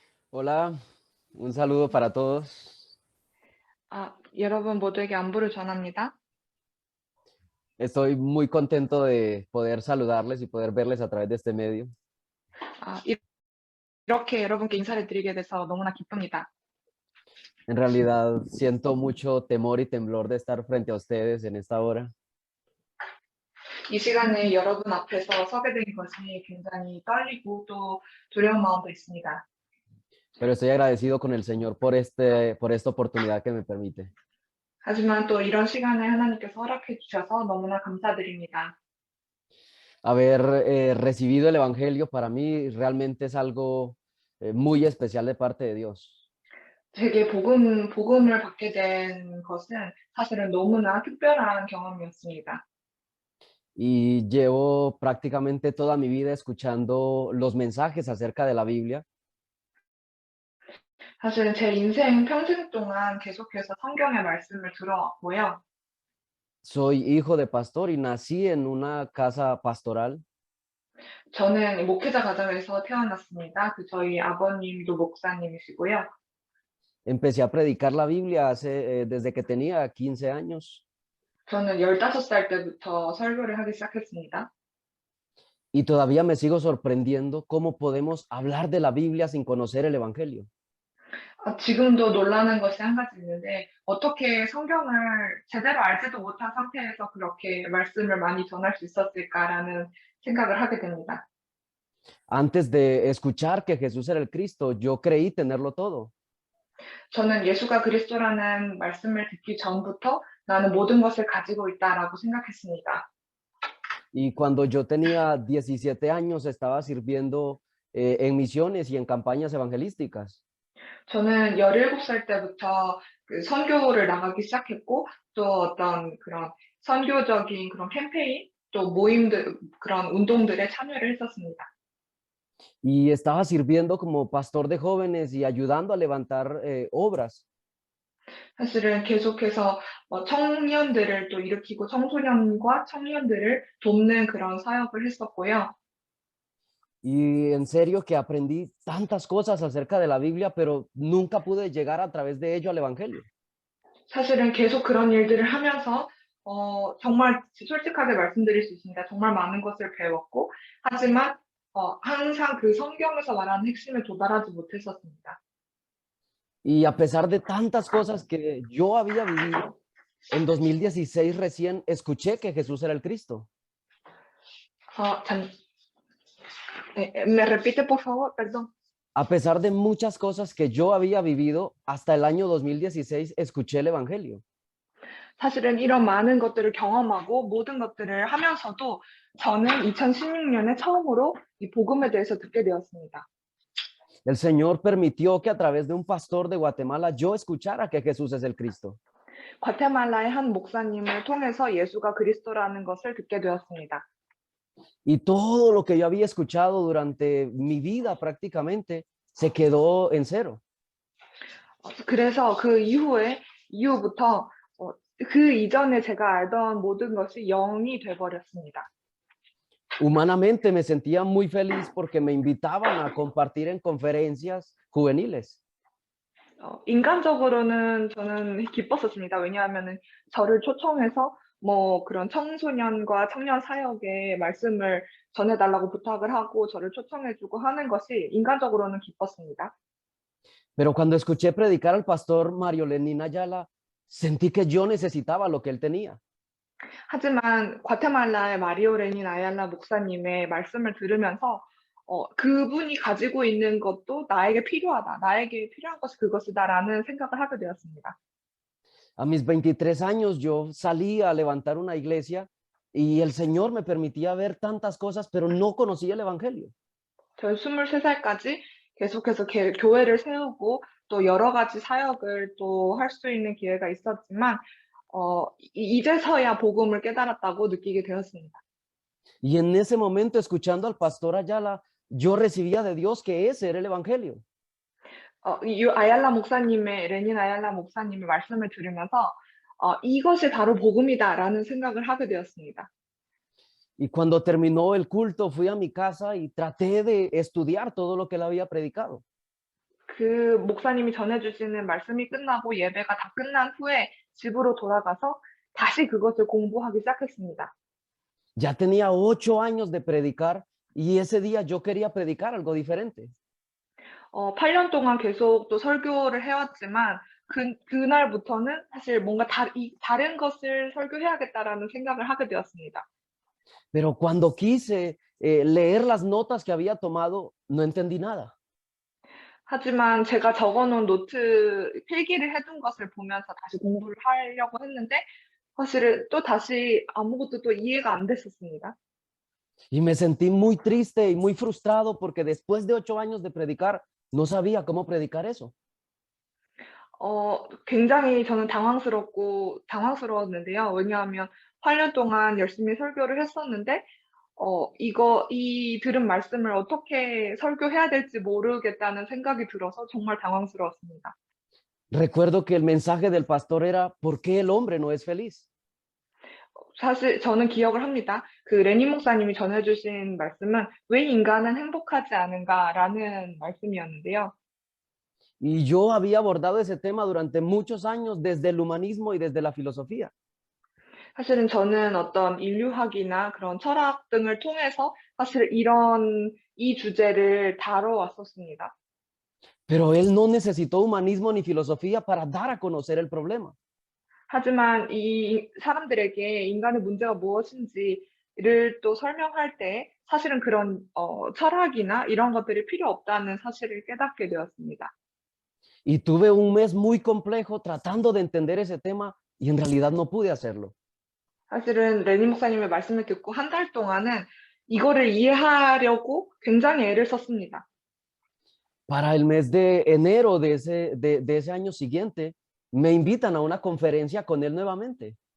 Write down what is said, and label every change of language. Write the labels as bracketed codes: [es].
[es] Hola, un saludo para todos. [ko] 여러분 모두에게 안부를 전합니다. [es] Estoy muy contento de poder saludarles y poder verles a través de este medio. [ko] 이렇게 여러분께 인사를 드리게 돼서 너무나 기쁩니다. [es] En realidad siento mucho temor y temblor de estar frente a ustedes en esta hora. [ko] 이 시간에 여러분 앞에서 서게 된 것이 굉장히 떨리고 또 두려운 마음도 있습니다. [es] Pero estoy agradecido con el Señor por esta oportunidad que me permite. [ko] 하지만 또 이런 시간에 하나님께서 허락해 주셔서 너무나 감사드립니다. [es] Haber recibido el Evangelio para mí realmente es algo muy especial de parte de Dios. [ko] 제게 복음을 받게 된 것은 사실은 너무나 특별한 경험이었습니다. [es] Y llevo prácticamente toda mi vida escuchando los mensajes acerca de la Biblia. [ko] 사실은 제 인생 평생 동안 계속해서 성경의 말씀을 들어왔고요. [es] Soy hijo de pastor y nací en una casa pastoral. [ko] 저는 목회자 가정에서 태어났습니다. 저희 아버님도 목사님이시고요. [es] Empecé a predicar la Biblia desde que tenía 15 años. [ko] 저는 15살 때부터 설교를 하기 시작했습니다. [es] Y todavía me sigo sorprendiendo cómo podemos hablar de la Biblia sin conocer el Evangelio. [ko] 지금도 놀라는 것이 한 가지 있는데 어떻게 성경을 제대로 알지도 못한 상태에서 그렇게 말씀을 많이 전할 수 있었을까라는 생각을 하게 됩니다. [es] Antes de escuchar que Jesús era el Cristo, yo creí tenerlo todo. [ko] 저는 예수가 그리스도라는 말씀을 듣기 전부터 나는 모든 것을 가지고 있다라고 생각했습니다. [es] Y cuando yo tenía 17 años estaba sirviendo en misiones y en campañas evangelísticas. [ko] 저는 17살 때부터 그 선교를 나가기 시작했고 또 어떤 그런 선교적인 그런 캠페인 또 모임들 그런 운동들에 참여를 했었습니다. [es] Y estaba sirviendo como pastor de jóvenes y ayudando a levantar obras. [ko] 사실은 계속해서 청년들을 또 일으키고 청소년과 청년들을 돕는 그런 사역을 했었고요. [es] Y en serio que aprendí tantas cosas acerca de la Biblia, pero nunca pude llegar a través de ello al Evangelio. [ko] 사실은 계속 그런 일들을 하면서 정말 솔직하게 말씀드릴 수 있습니다. 정말 많은 것을 배웠고 하지만 항상 그 성경에서 말하는 핵심에 도달하지 못했었습니다. [es] Y a pesar de tantas cosas que yo había vivido, en 2016 recién escuché que Jesús era el Cristo. Me repite, por favor, perdón. A pesar de muchas cosas que yo había vivido, hasta el año 2016 escuché el Evangelio. [ko] 사실은 이런 많은 것들을 경험하고 모든 것들을 하면서도 저는 2016년에 처음으로 이 복음에 대해서 듣게 되었습니다. [es] El Señor permitió que a través de un pastor de Guatemala yo escuchara que Jesús es el Cristo. [ko] 과테말라의 한 목사님을 통해서 예수가 그리스도라는 것을 듣게 되었습니다. [es] Y todo lo que yo había escuchado durante mi vida prácticamente se quedó en cero. [ko] 그래서 그 이후부터 그 이전에 제가 알던 모든 것이 0이 돼버렸습니다. [es] Humanamente me sentía muy feliz porque me invitaban a compartir en conferencias juveniles. [ko] 인간적으로는 저는 기뻤었습니다. 왜냐하면은 저를 초청해서 뭐 그런 청소년과 청년 사역에 말씀을 전해달라고 부탁을 하고 저를 초청해주고 하는 것이 인간적으로는 기뻤습니다. [es] Pero cuando escuché predicar al pastor Mario Lenín Ayala, sentí que yo necesitaba lo que él tenía. [ko] 하지만 과테말라의 마리오 레닌 아얄라 목사님의 말씀을 들으면서 그분이 가지고 있는 것도 나에게 필요하다. 나에게 필요한 것이 그것이다라는 생각을 하게 되었습니다. [es] A mis 23 años yo salí a levantar una iglesia y el Señor me permitía ver tantas cosas, pero no conocía el Evangelio. [ko] 저 23살까지 계속해서 교회를 세우고 또 여러 가지 사역을 또 할 수 있는 기회가 있었지만 이제서야 복음을 깨달았다고 느끼게 되었습니다. [es] Y en ese momento, escuchando al pastor Ayala, yo recibía de Dios que ese era el Evangelio. [ko] 이 레닌 아얄라 목사님의 말씀을 들으면서 이것이 바로 복음이다라는 생각을 하게 되었습니다. [es] Y cuando terminó el culto, fui a mi casa y traté de estudiar todo lo que él había predicado. [ko] 그 목사님이 전해주시는 말씀이 끝나고 예배가 다 끝난 후에 집으로 돌아가서 다시 그것을 공부하기 시작했습니다. [es] Ya tenía 8 años de predicar y ese día yo quería predicar algo diferente. [ko] 8년 동안 계속 또 설교를 해왔지만 그날부터는 사실 뭔가 다른 것을 설교해야겠다라는 생각을 하게 되었습니다. [es] Pero cuando quise leer las notas que había tomado, no entendí nada. [ko] 하지만 제가 적어놓은 노트 필기를 해둔 것을 보면서 다시 공부를 하려고 했는데 사실은 또 다시 아무것도 또 이해가 안 됐었습니다. [es] Y me sentí muy triste y muy frustrado porque después de 8 años de predicar, no sabía cómo predicar eso. [ko] 굉장히 저는 당황스러웠는데요. 왜냐하면 8년 동안 열심히 설교를 했었는데 이 들은 말씀을 어떻게 설교해야 될지 모르겠다는 생각이 들어서 정말 당황스러웠습니다. [es] Recuerdo que el mensaje del pastor era ¿por qué el hombre no es feliz? [ko] 사실 저는 기억을 합니다. 그 레닌 목사님이 전해주신 말씀은 왜 인간은 행복하지 않은가라는 말씀이었는데요. [es] Y yo había abordado ese tema durante muchos años desde el humanismo y desde la filosofía. [ko] 사실은 저는 어떤 인류학이나 그런 철학 등을 통해서 사실 이 주제를 다뤄왔었습니다. [es] Pero él no necesitó humanismo ni filosofía para dar a conocer el problema. [ko] 하지만 이 사람들에게 인간의 문제가 무엇인지를 또 설명할 때 사실은 그런 철학이나 이런 것들이 필요 없다는 사실을 깨닫게 되었습니다. [es] Y tuve un mes muy complejo tratando de entender ese tema y en realidad no pude hacerlo. [ko] 사실은 레니 목사님의 말씀을 듣고 한 달 동안은 이거를 이해하려고 굉장히 애를 썼습니다. [es] Para el mes de enero de ese año siguiente, me invitan a una conferencia con él nuevamente.